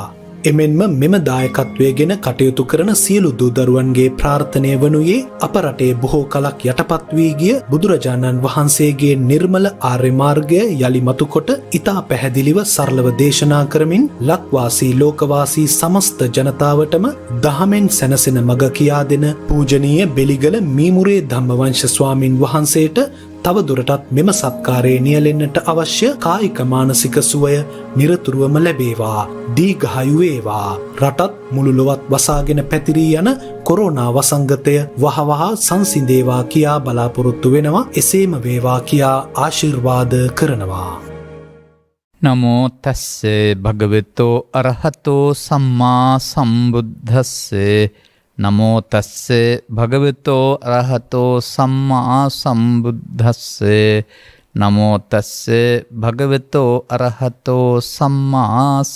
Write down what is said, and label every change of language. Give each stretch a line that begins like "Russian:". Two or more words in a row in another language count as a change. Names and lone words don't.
Sinhala: එමෙන්ම මෙම දායකත්වයේ ගෙන කටයුතු කරන සියලු දූදරුවන්ගේ ප්‍රාර්ථනය වනුයේ අප රටේ බොහෝ කලක් යටපත් වී ගිය බුදුරජාණන් වහන්සේගේ නිර්මල ආර්ය මාර්ගය යලි මතුකොට ඉතා පැහැදිලිව සරලව දේශනා කරමින් ලක්වාසී ලෝකවාසී සමස්ත ජනතාවටම දහමෙන් සැනසෙන මඟ කියා දෙන පූජනීය බෙලිගල මීමුරේ ධම්මවංශ ස්වාමින් වහන්සේට තව දුරටත් මෙම සත්කාරයේ නියැලෙන්නට අවශ්‍ය කායික මානසික සුවය නිරතුරුවම ලැබේවා. දීඝායු වේවා. රටත් මුළු ලොවත් වසාගෙන පැතිරී යන කොරෝනා වසංගතය වහවහ සංසිඳේවා කියා බලාපොරොත්තු වෙනවා. එසේම වේවා කියා ආශිර්වාද කරනවා.
Pali: නමෝ තස්සේ භගවතෝ අරහතෝ සම්මා සම්බුද්දස්සේ නමෝ තස්සේ භගවතෝ අරහතෝ සම්මා සම්බුද්දස්සේ නමෝ තස්සේ භගවතෝ අරහතෝ සම්මා